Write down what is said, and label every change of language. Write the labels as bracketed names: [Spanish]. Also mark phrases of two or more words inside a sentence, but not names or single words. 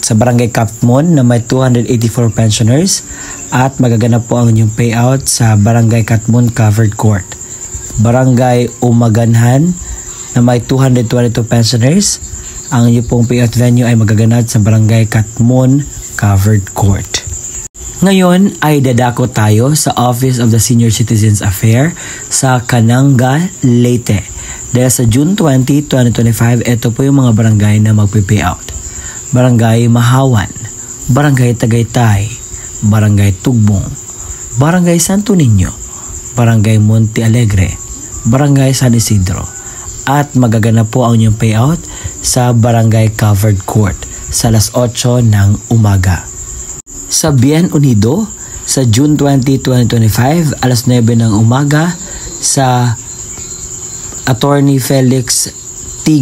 [Filipino] Sa Barangay Katmon na may 284 pensioners at magaganap po ang inyong payout sa Barangay Katmon Covered Court. Barangay Umaganhan na may 222 pensioners, ang inyong pong payout venue ay magaganap sa Barangay Katmon Covered Court. Ngayon ay dadako tayo sa Office of the Senior Citizens Affairs sa Cananga, Leyte. Dahil sa June 20, 2025, ito po yung mga barangay na magpe-payout. Barangay Mahawan, Barangay Tagaytay, Barangay Tugbong, Barangay Santo Niño, Barangay Monte Alegre, Barangay San Isidro. At magaganap po ang inyong payout sa Barangay [English] Covered Court [Filipino] sa alas 8 ng umaga. Sa Bien Unido, sa June 20, 2025, alas 9 ng umaga sa Attorney Felix T.